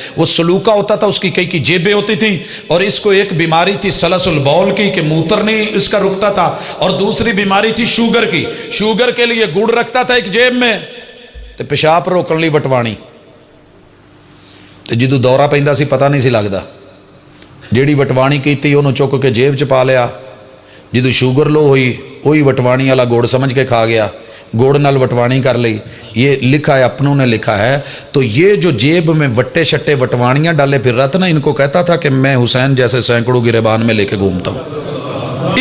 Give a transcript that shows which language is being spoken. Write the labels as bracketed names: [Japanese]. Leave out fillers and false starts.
[Hindi] वो सलूका होता था, उसकी कई की जेबें होती थी। और इसको एक बीमारी थी सलसल बौल की कि मूत्र नहीं इसका रुकता था, और दूसरी बीमारी थी शुगर की। शुगर के लिए गुड़ रखता था एक जेब में तो पेशाब रोकने ली वटवाणी [Punjabi] ਤੇ ਜਦੋਂ ਦੌਰਾ ਪੈਂਦਾ ਸੀ ਪਤਾ ਨਹੀਂ ਸੀ ਲੱਗਦਾ। ਜਿਹੜੀ ਵਟਵਾਣੀ ਕੀਤੀ ਉਹਨੂੰ ਚੁੱਕ ਕੇ ਜੇਬ 'ਚ ਪਾ ਲਿਆ। ਜਦੋਂ ਸ਼ੂਗਰ ਲੋ ਹੋਈ [Hindi] वही वटवाणी वाला गुड़ समझ के खा गया, गुड़ नाल वटवाणी कर ली। ये लिखा है, अपनों ने लिखा है। तो ये जो जेब में वट्टे शट्टे वटवाणियाँ डाले फिर रहा था ना, इनको कहता था कि मैं हुसैन जैसे सैकड़ों गिरेबान में लेके घूमता हूँ।